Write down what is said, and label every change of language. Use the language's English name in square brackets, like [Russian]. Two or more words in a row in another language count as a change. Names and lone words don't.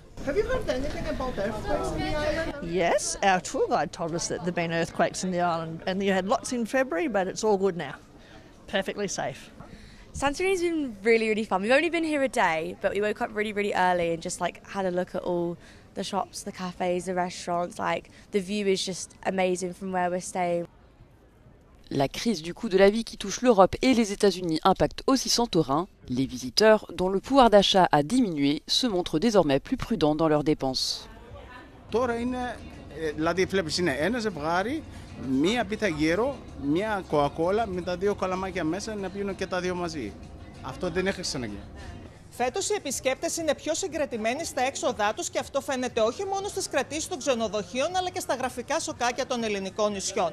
[English] Have you heard anything about earthquakes in the island? Yes, our tour guide told us that there have been earthquakes in the island, and you had lots in February, but it's all good now. Perfectly safe. Santorini's been really fun. We've only been here a day, but we woke up really early and just had a look at all the shops, the cafes, the restaurants. The view is just amazing from where we're staying. [French] La crise du coût de la vie qui touche l'Europe et les États-Unis impacte aussi Santorin. Les visiteurs, dont le pouvoir d'achat a diminué, se montrent désormais plus prudents dans leurs dépenses. [Greek] Μία πίτα γύρο, μία κοκακόλα με τα δύο καλαμάκια μέσα να πίνουν και τα δύο μαζί. Αυτό δεν έχει ξαναγίνει. Φέτος οι επισκέπτες είναι πιο συγκρατημένοι στα έξοδά τους και αυτό φαίνεται όχι μόνο στις κρατήσεις των ξενοδοχείων αλλά και στα γραφικά σοκάκια των ελληνικών νησιών.